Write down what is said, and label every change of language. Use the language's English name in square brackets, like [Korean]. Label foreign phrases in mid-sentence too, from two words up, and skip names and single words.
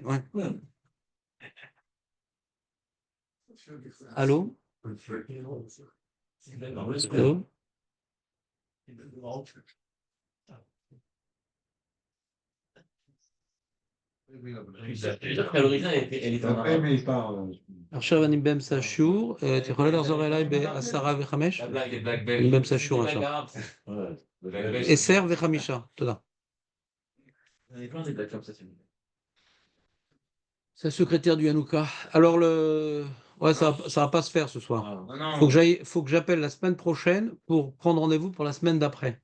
[French] Ouais. Allô? Allô? L'origine, elle est en Après, arabe. mais il part. [Hebrew] עכשיו אני באמצע השיעור, את יכולה לחזור אליי ב10:05? [French] Les blagues [Hebrew] אני באמצע [French] belges. [Hebrew] השיעור [French] Les blagues [Hebrew] עכשיו. [French] arabes. Les blagues belges. [Hebrew] 10:05, תודה. [French] On est plein des blagues comme ça, c'est bon. C'est le secrétaire du Hanouka. Alors, ouais, ça va pas se faire ce soir. Non. Faut que j'appelle la semaine prochaine pour prendre rendez-vous pour la semaine d'après.